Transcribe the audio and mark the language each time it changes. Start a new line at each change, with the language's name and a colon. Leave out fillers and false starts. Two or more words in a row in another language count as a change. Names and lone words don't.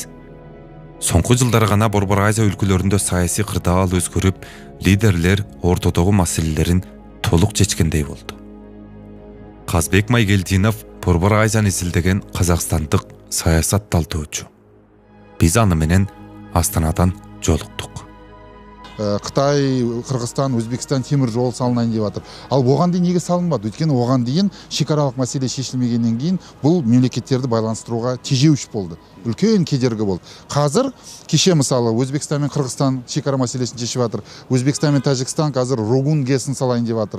Kyrgyz: Соңку жылдары гана Борбор Азия өлкөлөрүндө саясий кырдаал өзгөрүп, лидерлер ортодогу маселелерин толук чечкендей болду. Казбек Майгелдинов Борбор Азияны изилдеген казакстандык саясатталдоочу. Биз аны менен Астанадан жолуктук. Кытай, Кыргызстан, Өзбекстан темир жол салынайын деп атыр.
Kazakh: Ал оған дейін неге салынбады? Өйткені оған дейін шекаралық мәселе шешілмегеннен кейін бұл мемлекеттерді байланыстыруға тежеуіш болды. Үлкен кедергі болды. Қазір кеше мысалы Өзбекстан мен Кыргызстан шекара мәселесін шешіп жатыр. Өзбекстан мен Тәжікстан қазір Рогун ГЭСін салайын деп жатыр.